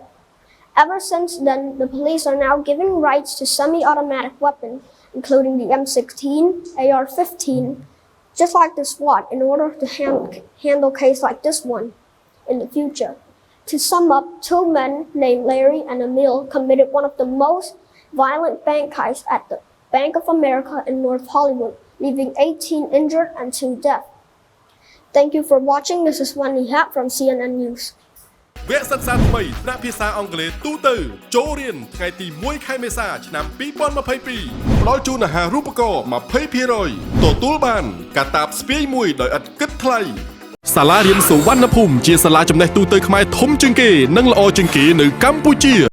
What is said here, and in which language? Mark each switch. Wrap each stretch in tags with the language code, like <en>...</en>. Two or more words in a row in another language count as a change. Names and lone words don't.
<en>Ever since then, the police are now giving rights to semi-automatic weapons, including the M16, AR-15, just like the SWAT, in order to handle cases like this one in the future. To sum up, 2 men named Larry and Emil committed one of the most violent bank heists at the Bank of America in North Hollywood, leaving 18 injured and 2 dead. Thank you for watching. This is Wendy Happ from CNN News.</en> <km>វគ្គសិក្សាថ្មីថ្នាក់ភាសាអង់គ្លេសទូទៅចូលរៀនថ្ងៃទី1ខែមេសាឆ្នាំ2022ផ្ដល់ជូនអាហារូបករណ៍ 20% ទទួលបានកាតាបស្ពាយមួយដោយឥតគិតថ្លៃសាលារៀនសុវណ្ណភូមិជាសាលាចំណេះទូទៅខ្មែរធំជាងគេនិងល្អជាងគេនៅកម្ពុជា</km>